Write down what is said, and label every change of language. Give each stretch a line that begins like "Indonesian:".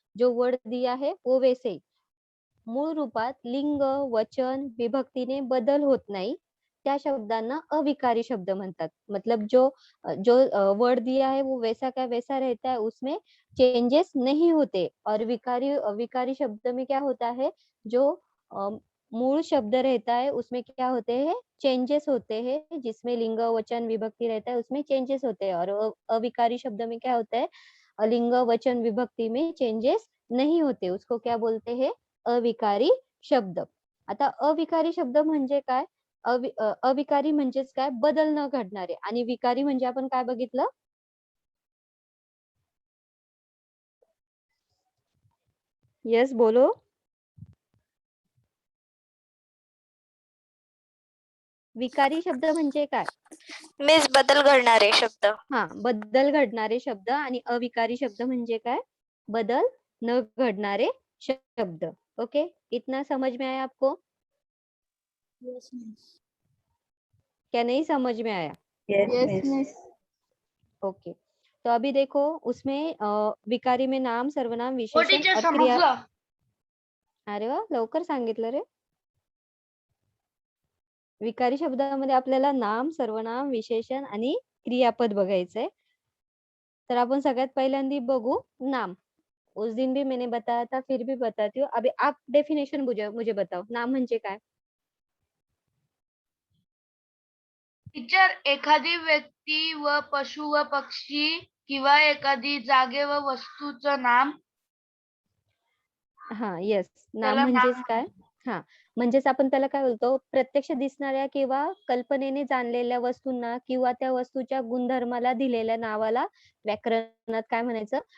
Hindi: जो वर्ड दिया है वो वैसे ही.
Marathi: मूळ रूपात लिंग, वचन, विभक्तीने बदल होत नाही त्या शब्दांना अविकारी शब्द म्हणतात.
Hindi: मतलब जो जो वर्ड दिया है वो वैसा का वैसा रहता है, उसमें चेंजेस नहीं होते. और विकारी शब्द में क्या होता है? जो मूल शब्द रहता है उसमें क्या होते हैं? चेंजेस होते हैं. जिसमें लिंग, वचन, विभक्ति रहता है उसमें चेंजेस होते हैं. और अविकारी शब्द में क्या होता है? लिंग, वचन, विभक्ति में चेंजेस नहीं होते. उसको क्या बोलते हैं? अविकारी शब्द.
Marathi: आता अविकारी शब्द म्हणजे काय? अविकारी म्हणजेच काय? बदल न घडणारे. आणि विकारी म्हणजे आपण काय बघितलं?
Hindi: येस, बोलो.
Marathi: विकारी शब्द म्हणजे काय? मिस बदल घडणारे शब्द. हा, बदल घडणारे शब्द. आणि अविकारी शब्द म्हणजे काय? बदल न घडणारे शब्द. ओके,
Hindi: इतना समझ में आया आपको?
English: Yes, miss.
Hindi: क्या नहीं समझ में आया?
English: Yes, miss.
Hindi: ओके, तो अभी देखो उसमें विकारी में नाम, सर्वनाम,
Marathi: हो विशेषण
English: teacher
Hindi: और क्रिया.
Marathi: समजलं. अरे वा, लवकर सांगितलं रे. विकारी शब्दामध्ये आपल्याला नाम, सर्वनाम, विशेषण आणि क्रियापद बघायचंय. तर आपण सगळ्यात पहिल्यांदा बघू नाम.
Hindi: उस दिन भी मैंने बताया था, फिर भी बताती हूँ. अभी आप डेफिनेशन मुझे बताओ.
Marathi: नाम म्हणजे काय? टीचर एखादी व्यक्ती व पशु व पक्षी किंवा एखादी जागे व वस्तूचं नाम हा, येस. नाम त्याला नाम म्हणजेच काय? हा, म्हणजेच आपण त्याला काय बोलतो, प्रत्यक्ष दिसणाऱ्या किंवा कल्पनेने जाणलेल्या वस्तूंना किंवा त्या वस्तूच्या गुणधर्माला दिलेल्या नावाला व्याकरणात काय म्हणायचं?